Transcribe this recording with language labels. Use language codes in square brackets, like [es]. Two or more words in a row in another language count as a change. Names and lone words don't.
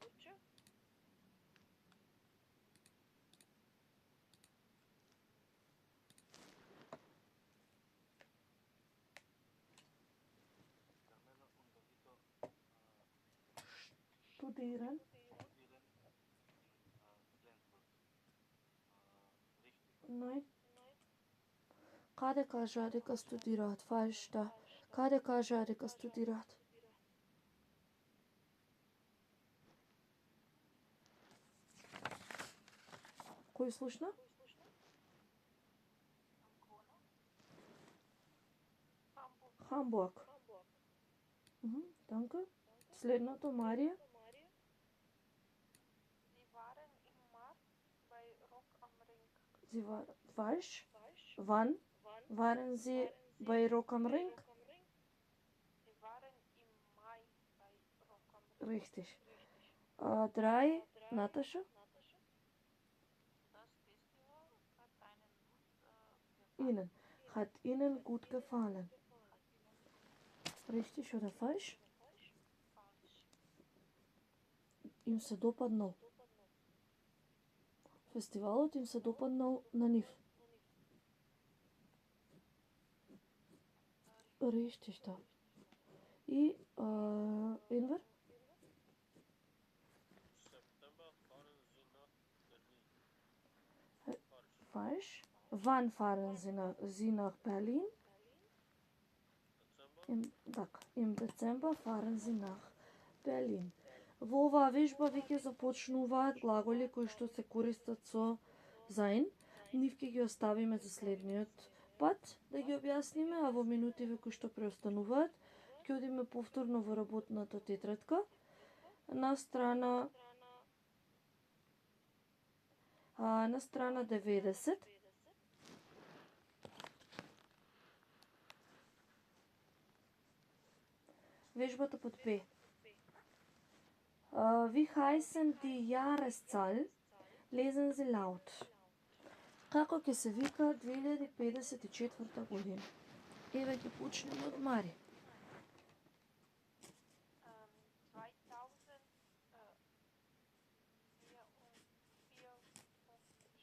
[de] Carmelo und Davito [mk] Студиран. [de] studieren in Flensburg. Richtig. Nein. [mk] Каде кажа дека студираат? Фалш, да. Каде кажа дека студираат? Кој слушна? Хамбург. Danke. Следното, Марија. [de] Sie waren im März bei Rock am Ring. Sie war falsch. Wann waren Sie bei Rock am Ring? Sie waren im Mai bei Rock am Ring. Richtig. Drei, Natascha. Das Festival hat Ihnen. Hat Ihnen gut gefallen. Richtig oder falsch? [mk] Им се допаднал. Фестивалот им се допаднал на нив. [de] Richtig, да. [mk] И Enver? [de] September fahren sie nach Berlin. Falsch. Wann fahren Sie nach Berlin? Dezember. Im Dezember fahren Sie nach Berlin. [mk] Во оваа вежба веќе започнуваат глаголи кои што се користат со заин. Нив ќе ги оставиме за следниот пат да ги објасниме, а во минутиве кои што преостануваат ќе одиме повторно во работната тетрадка на страна 90. Вежбата под Б. [de] Wie heißen die Jahreszahl? Lesen Sie laut. [mk] Како ќе се вика 2054 година? Еве ќе почнеме од Мари. 2054.